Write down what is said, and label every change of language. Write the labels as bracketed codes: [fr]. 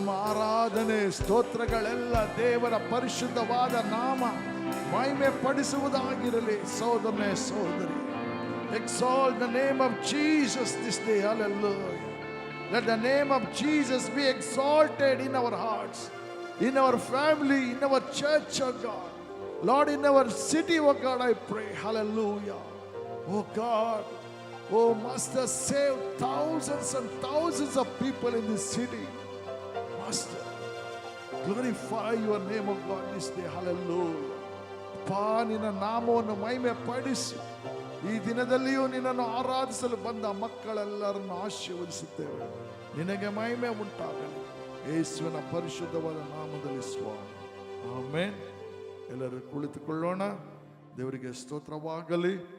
[kn] ಆರಾಧನೆ ಸ್ತೋತ್ರಗಳೆಲ್ಲ ದೇವರ ಪರಿಶುದ್ಧವಾದ ನಾಮ ಮಹಿಮೆ ಪಡಿಸುವುದಾಗಿರಲಿ. ಸಹೋದರನೇ ಸಹೋದರಿ, [en] exalt the name of Jesus this day. Hallelujah. Let the name of Jesus be exalted in our hearts, in our family, in our church, oh God. Lord, in our city, oh God, I pray. Hallelujah. Oh God, oh Master, save thousands and thousands of people in this city. Master, glorify your name, oh God, this day. Hallelujah. [kn] ಪಾ ನಿನ್ನ ನಾಮವನ್ನು ಮಹಿಮೆ ಪಡಿಸಿ ಈ ದಿನದಲ್ಲಿಯೂ ನಿನ್ನನ್ನು ಆರಾಧಿಸಲು ಬಂದ ಮಕ್ಕಳೆಲ್ಲರನ್ನು ಆಶೀರ್ವದಿಸುತ್ತೇವೆ. ನಿನಗೆ ಮಹಿಮೆ ಉಂಟಾಗಲಿ ಯೇಸುವಿನ ಪರಿಶುದ್ಧವಾದ ನಾಮದಲ್ಲಿ ಸ್ವಾಮಿ. ಆಮೆನ್. ಎಲ್ಲರೂ ಕುಳಿತುಕೊಳ್ಳೋಣ. ದೇವರಿಗೆ ಸ್ತೋತ್ರವಾಗಲಿ.